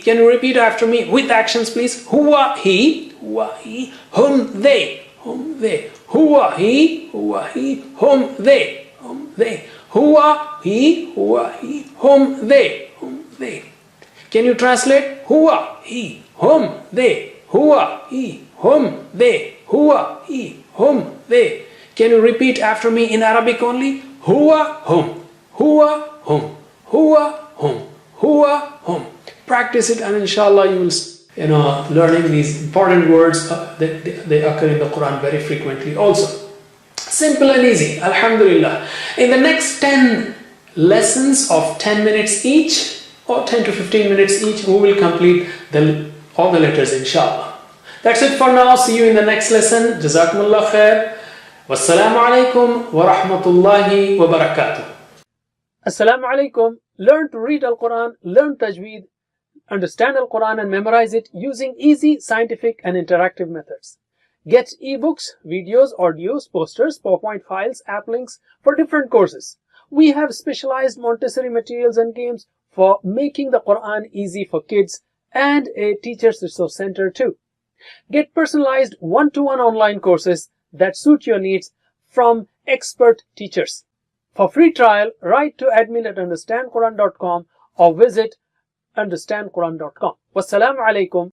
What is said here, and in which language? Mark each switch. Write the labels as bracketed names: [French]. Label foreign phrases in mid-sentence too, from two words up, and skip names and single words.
[English] Can you repeat after me with actions, please? Huwa, he, hum, they, huwa, he, hum, they, huwa, he, hum, they. Can you translate? Huwa, he, hum, they, huwa, he, hum, they, huwa, he, hum, they. Can you repeat after me in Arabic only? [Arabic] هو، هم، هو، هم، هو، هم، هو، هم. [English] Practice it, and inshallah you will learning these important words. They occur in the Quran very frequently also. Simple and easy, alhamdulillah. In the next 10 lessons of 10 minutes each, or 10 to 15 minutes each, we will complete all the letters, inshallah. That's it for now. See you in the next lesson. [Arabic] جزاكم الله خير. والسلام عليكم ورحمة الله وبركاته. السلام عليكم. [English] Learn to read Al-Quran, learn Tajweed, understand Al-Quran and memorize it using easy, scientific and interactive methods. Get ebooks, videos, audios, posters, PowerPoint files, app links for different courses. We have specialized Montessori materials and games for making the Quran easy for kids, and a Teachers Resource Center too. Get personalized one-to-one online courses that suit your needs from expert teachers. For free trial, write to admin@understandquran.com or visit understandquran.com. [Arabic] والسلام عليكم